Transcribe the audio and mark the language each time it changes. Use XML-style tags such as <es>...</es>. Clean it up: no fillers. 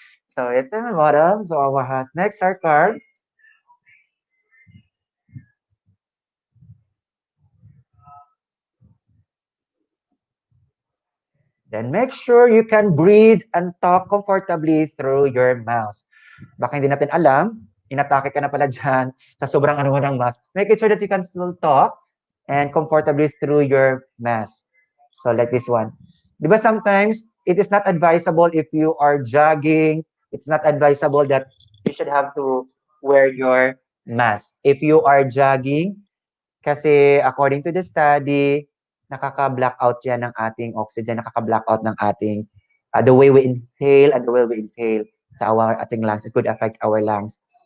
<en>So, it's a model. So, our has next our card. Then make sure you can breathe and talk comfortably through your mouth.</en> <tl>Baka hindi natin alam, inatake ka na pala dyan sa sobrang ano mo ng mask.</tl> <en>Make it sure that you can still talk and comfortably through your mask. So like this one. Di ba sometimes, it is not advisable if you are jogging, it's not advisable that you should have to wear your mask. If you are jogging, kasi according to the study,</en> <tl>nakaka-block out yan ng ating</tl> <en>oxygen, nakaka-block out ng ating, the way we inhale and the way we exhale sa ating lungs. It could affect our lungs.</en>